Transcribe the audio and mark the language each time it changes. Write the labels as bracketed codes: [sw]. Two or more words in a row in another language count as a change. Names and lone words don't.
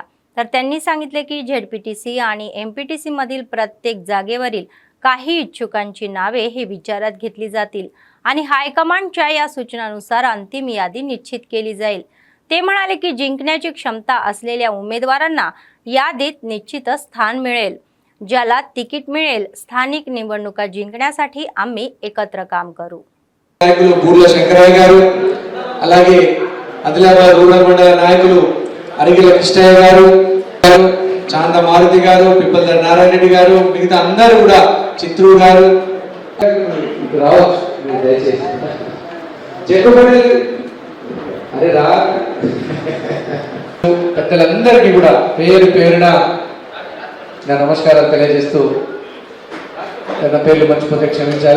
[mr] तर त्यांनी सांगितले की जेडपीटीसी आणि एमपीटीसी मधील प्रत्येक जागेवरील काही इच्छुकांची नावे हे विचारात घेतली जातील आणि हायकमांडच्या या सूचनानुसार अंतिम यादी निश्चित केली जाईल। ते म्हणाले की जिंकण्याची क्षमता असलेल्या उमेदवारांना यादीत निश्चितच स्थान मिळेल। ज्याला तिकीट मिळेल स्थानिक निवडणुका जिंकण्यासाठी आम्ही एकत्र काम करू। [te] నాయకులు బూర్ల శంకరయ్య గారు, అలాగే ఆదిలాబాద్ రూరల్ మండల నాయకులు అరిగిల కృష్ణయ్య గారు, చాంద మారుతి గారు, పిప్పల్దర్ నారాయణ రెడ్డి గారు, మిగతా అందరూ కూడా చిత్రు గారు రావచ్చు దయచేసి చెట్టుపల్లి అరే రా పెద్దలందరికీ కూడా పేరు పేరున నా నమస్కారాలు తెలియజేస్తూ నా పేర్లు మర్చిపోతే క్షమించాలి।